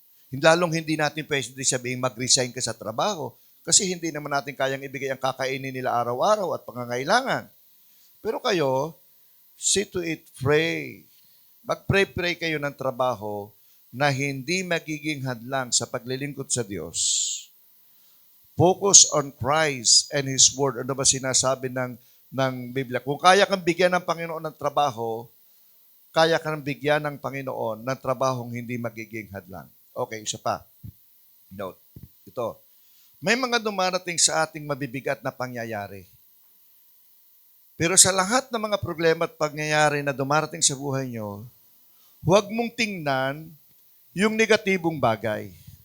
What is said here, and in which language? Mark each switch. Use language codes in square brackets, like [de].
[tl] Lalong hindi natin pwedeng sabihin, mag-resign ka sa trabaho. Kasi hindi naman natin kayang ibigay ang kakainin nila araw-araw at pangangailangan. Pero kayo, [en] see to it, pray. [tl] Mag-pray kayo ng trabaho na hindi magiging hadlang sa paglilingkod sa Diyos. [en] Focus on Christ and His Word. [tl] Ano ba sinasabi ng Biblia? Kung kaya kang bigyan ng Panginoon ng trabaho, kaya kang bigyan ng Panginoon ng trabahong hindi magiging hadlang. Okay, isa pa. Note. Ito. May mga dumarating sa ating mabibigat na pangyayari. Pero sa lahat ng mga problema at pangyayari na dumarating sa buhay nyo, huwag mong tingnan yung negatibong bagay.